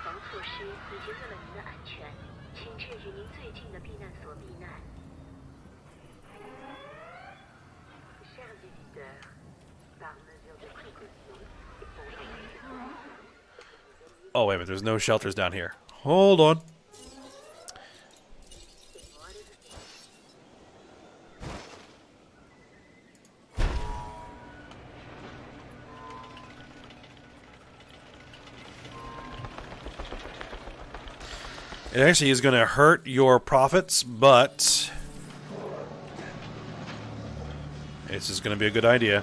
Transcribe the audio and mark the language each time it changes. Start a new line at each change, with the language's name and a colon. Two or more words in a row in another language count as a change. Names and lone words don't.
Chinese: 措施已经为了您的安全，请确于您最近的避难所避难。
French: Chers visiteurs, par mesure de précaution et pour votre sécurité.
English: Oh, wait a minute. There's no shelters down here. Hold on. It actually is going to hurt your profits, but it's just going to be a good idea.